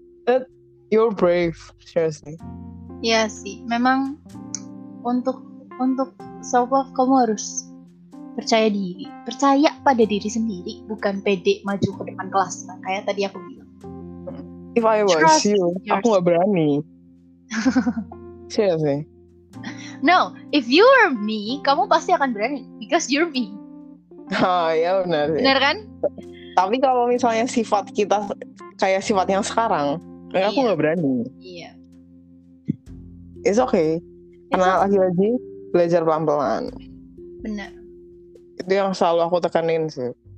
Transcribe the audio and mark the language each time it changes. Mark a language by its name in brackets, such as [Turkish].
[English] That you're brave, seriously. [Indonesian] Ya sih, memang untuk self love kamu harus percaya diri, percaya pada diri sendiri, bukan pede maju ke depan kelas, nah, kayak tadi aku bilang. [English] If I was you, [Indonesian] aku nggak berani. [English] Seriously. No, if you are me, [Indonesian] kamu pasti akan berani, [English] because you're me. [Indonesian] Ya benar. Benar kan? Tapi kalau misalnya sifat kita kayak sifat yang sekarang, aku nggak berani. Iya. [English] It's okay. [Indonesian] Karena lagi-lagi belajar pelan-pelan. Benar. Itu yang selalu aku tekanin sih.